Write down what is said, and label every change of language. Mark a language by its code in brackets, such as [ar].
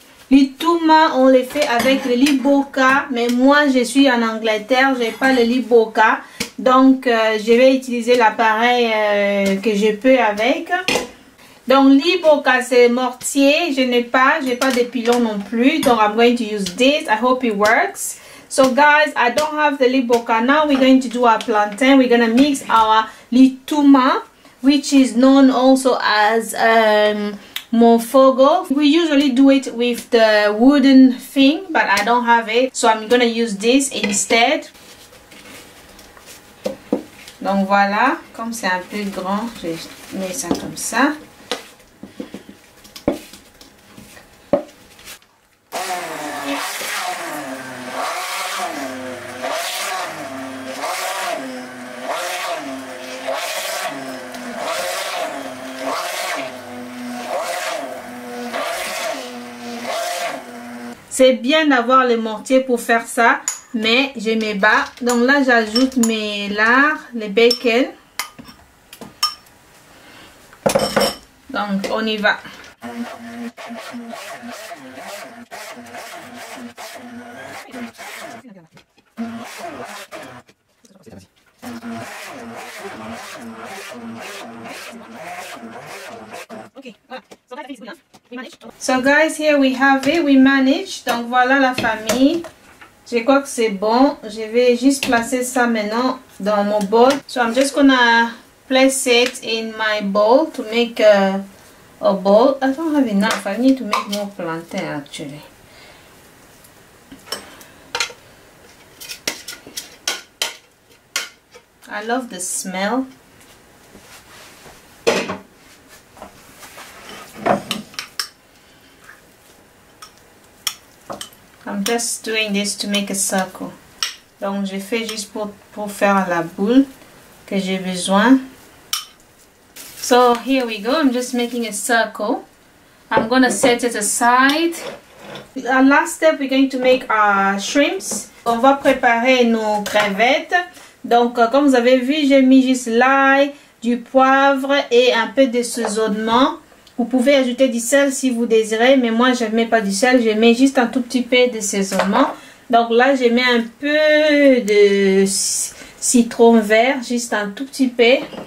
[fr] Litouma, on les fait avec le liboka. Mais moi, je suis en Angleterre, je n'ai pas le liboka. Donc, je vais utiliser l'appareil que je peux avec. Donc, liboka, c'est mortier. Je n'ai pas de pilon non plus. [en] Donc, I'm going to use this. I hope it works. So, guys, I don't have the liboka. Now, we're going to do our plantain. We're going to mix our litouma, which is known also as mofogo. We usually do it with the wooden thing, but I don't have it. So, I'm going to use this instead. [fr] Donc, voilà. Comme c'est un peu grand, je mets ça comme ça. C'est bien d'avoir le mortier pour faire ça, mais je me bats. Donc là, j'ajoute mes lards, les bacon. Donc, on y va. [en] So guys, here we have it, we manage. [fr] Donc voilà la famille. Je crois que c'est bon. Je vais juste placer ça maintenant dans mon bol. [en] So I'm just gonna place it in my bowl to make a bowl. I don't have enough. I need to make more plantain actually. I love the smell. I'm just doing this to make a circle. [fr] Donc je fais juste pour faire la boule que j'ai besoin. [en] So here we go. I'm just making a circle. I'm gonna set it aside. Our last step, we're going to make our shrimps. [fr] On va préparer nos crevettes. Donc comme vous avez vu, j'ai mis juste l'ail, du poivre et un peu d'assaisonnement. Vous pouvez ajouter du sel si vous désirez, mais moi je ne mets pas du sel, je mets juste un tout petit peu d'assaisonnement. Donc là je mets un peu de citron vert, juste un tout petit peu.